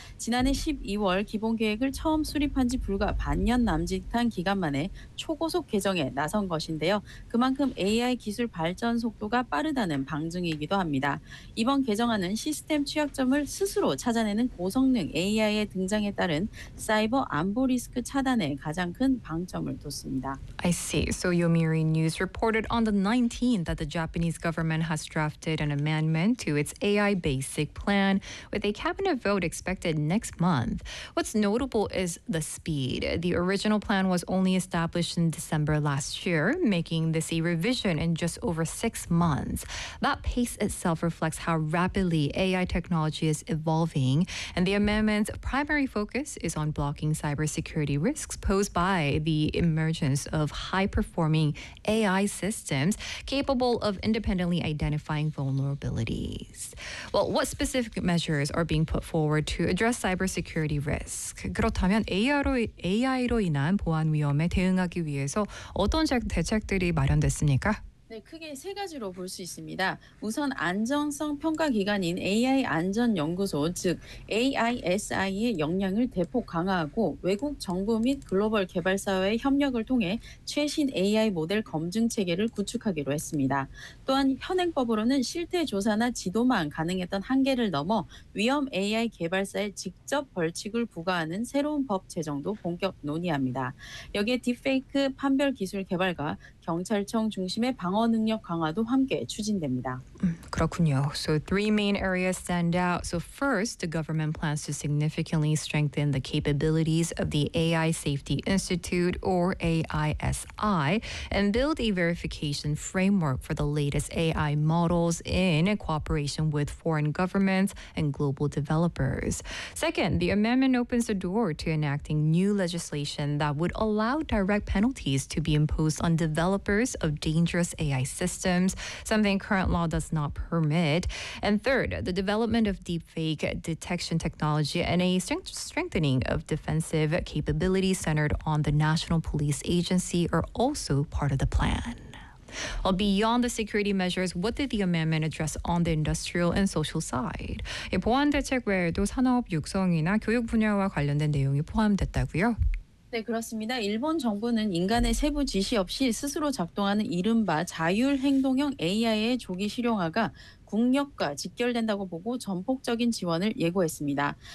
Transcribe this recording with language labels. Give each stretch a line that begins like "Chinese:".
Korean: 지난해 12월 기본계획을 처음 수립한 지 불과 반년 남짓한 기간 만에 초고속 개정에 나선 것인데요. 그만큼 AI 기술 발전 속도가 빠르다는 방증이기도 합니다. 이번 개정안은 시스템 취약점을 스스로 찾아내는 고성능 AI의 등장에 따른 사이버 안보 리스크 차단에 가장 큰 방점을 뒀습니다.
English: I see. So Yomiuri News reported on the 19th that the Japanese government has drafted an amendment to its AI basic plan with a cabinet vote expected next month. What's notable is the speed. The original plan was only established in December last year, making this a revision in just over 6 months. That pace itself reflects how rapidly AI technology is evolving, and the amendment's primary focus is on blocking cybersecurity risks posed by the emergence of high-performing AI systems capable of independently identifying vulnerabilities. Well, what specific measures are being put forward to address cybersecurity risk?
Korean: 그렇다면 AI로 인한 보안 위험에 대응하기 위해서 어떤 대책들이 마련됐습니까? 네, 크게 세 가지로 볼 수 있습니다. 우선 안전성 평가 기관인 AI 안전연구소, 즉 AISI의 역량을 대폭 강화하고 외국 정부 및 글로벌 개발사와의 협력을 통해 최신 AI 모델 검증 체계를 구축하기로 했습니다. 또한 현행법으로는 실태 조사나 지도만 가능했던 한계를 넘어 위험 AI 개발사에 직접 벌칙을 부과하는 새로운 법 제정도 본격 논의합니다. 여기에 딥페이크 판별 기술 개발과 경찰청 중심의 방어 능력 강화도 함께 추진됩니다. 그렇군요.
English: So three main areas stand out. So first, the government plans to significantly strengthen the capabilities of the AI Safety Institute, or AISI, and build a verification framework for the latest AI models in cooperation with foreign governments and global developers. Second, the amendment opens the door to enacting new legislation that would allow direct penalties to be imposed on developers of dangerous AI systems, something current law does not permit. And third, the development of deepfake detection technology and a strengthening of defensive capabilities centered on the National Police Agency are also part of the plan. Well, beyond the security measures, what did the amendment address on the industrial and social side?
Korean: 예, 보안 대책 외에도 산업 육성이나 교육 분야와 관련된 내용이 포함됐다고요? 네, 그렇습니다. 일본 정부는 인간의 세부 지시 없이 스스로 작동하는 이른바 자율행동형 AI의 조기 실용화가 국력과 직결된다고 보고 전폭적인 지원을 예고했습니다.